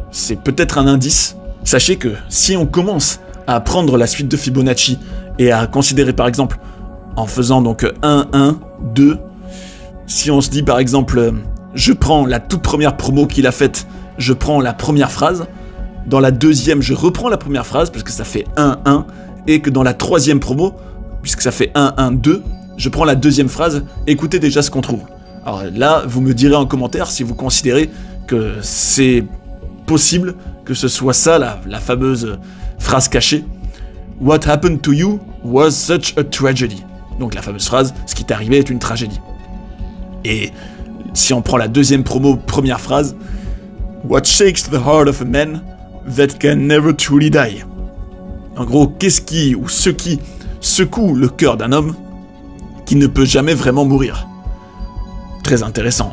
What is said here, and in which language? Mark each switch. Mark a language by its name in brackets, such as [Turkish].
[French] c'est peut-être un indice. Sachez que si on commence à prendre la suite de Fibonacci et à considérer par exemple en faisant donc 1, 1, 2, si on se dit par exemple je prends la toute première promo qu'il a faite, je prends la première phrase, dans la deuxième je reprends la première phrase parce que ça fait 1, 1, et que dans la troisième promo, puisque ça fait 1, 1, 2, je prends la deuxième phrase, écoutez déjà ce qu'on trouve. Alors là, vous me direz en commentaire si vous considérez que c'est possible que ce soit ça, la fameuse phrase cachée. [English] What happened to you was such a tragedy. [French] Donc la fameuse phrase, ce qui t'est arrivé est une tragédie. Et si on prend la deuxième promo, première phrase, [English] What shakes the heart of a man that can never truly die. [French] En gros, qu'est-ce qui, ou ce qui secoue le cœur d'un homme qui ne peut jamais vraiment mourir. Très intéressant.